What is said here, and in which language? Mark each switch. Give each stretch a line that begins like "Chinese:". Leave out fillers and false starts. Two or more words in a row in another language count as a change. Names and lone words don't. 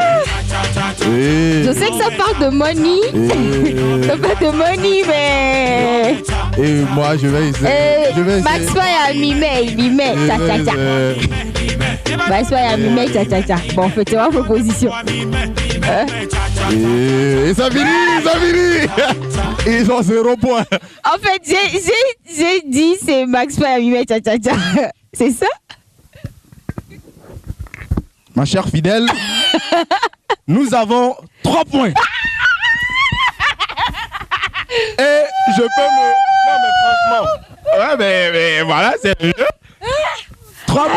French: Je sais que ça parle de money. Ça parle de money, mais... Et moi, je vais essayer. Max Fire mimé, cha-cha-cha. Max Fire mimé, cha-cha-cha. Bon, faites ma proposition. Et ça finit. Ils ont 0 point. En fait, j'ai dit c'est Max Fire mimé, cha-cha-cha. C'est ça? Ma chère Fidèle, nous avons 3 points. Et je peux me... Non mais franchement... Ouais mais voilà, c'est le jeu. 3 points